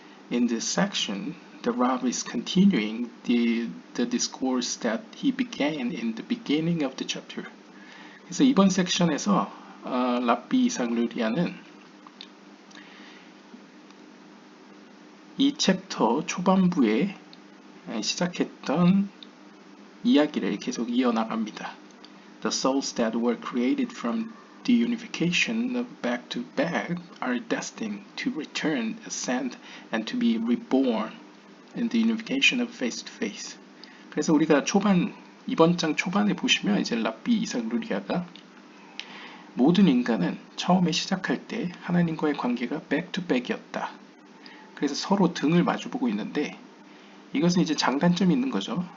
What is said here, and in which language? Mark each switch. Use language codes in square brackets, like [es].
[en] In this section, the Rav is continuing the discourse that he began in the beginning of the chapter. [ko] 그래서 이번 섹션에서 랍비 이삭 루리아는 이 챕터 초반부에 시작했던 이야기를 계속 이어나갑니다. [en] The souls that were created from the unification of back to back are destined to return, ascend, and to be reborn in the unification of face to face. [ko] 그래서 우리가 이번 장 초반에 보시면 이제 랍비 이삭 루리아가 모든 인간은 처음에 시작할 때 하나님과의 관계가 [en] back to back [ko] 이었다. 그래서 서로 등을 마주보고 있는데, 이것은 이제 장단점이 있는 거죠.